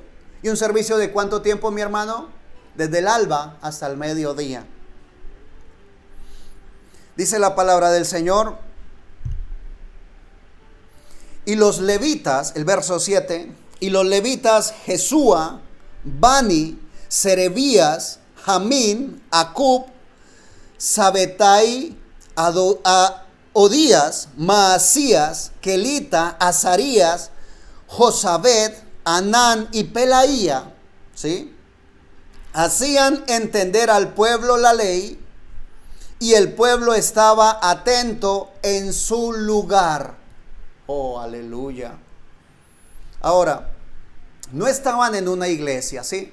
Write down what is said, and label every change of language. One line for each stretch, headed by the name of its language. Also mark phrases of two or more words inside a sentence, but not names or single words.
Spanish: ¿Y un servicio de cuánto tiempo, mi hermano? Desde el alba hasta el mediodía. Dice la palabra del Señor: y los levitas, el verso 7, y los levitas Jesúa, Bani, Serebías, Jamín, Acub, Sabetai, Odías, Maasías, Kelita, Azarías, Josabed, Anán y Pelaía, ¿sí? Hacían entender al pueblo la ley, y el pueblo estaba atento en su lugar. Oh, aleluya. Ahora, no estaban en una iglesia, ¿sí?